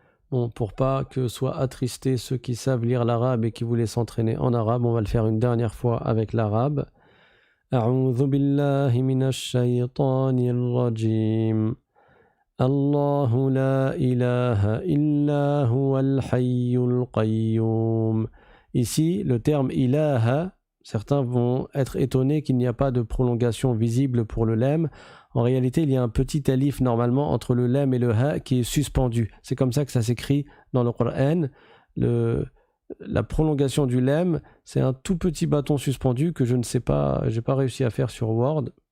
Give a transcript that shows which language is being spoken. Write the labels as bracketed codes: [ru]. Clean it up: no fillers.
[fr] Bon, pour pas que soient attristés ceux qui savent lire l'arabe et qui voulaient s'entraîner en arabe, on va le faire une dernière fois avec l'arabe. [ar] أعوذ بالله من الشيطان الرجيم الله لا إله إلا هو الحي القيوم. [fr] Ici, le terme ilaha, certains vont être étonnés qu'il n'y a pas de prolongation visible pour le lem. En réalité, il y a un petit alif normalement entre le lem et le ha qui est suspendu. C'est comme ça que ça s'écrit dans le Coran. La prolongation du lem, c'est un tout petit bâton suspendu que je ne sais pas, j'ai pas réussi à faire sur Word.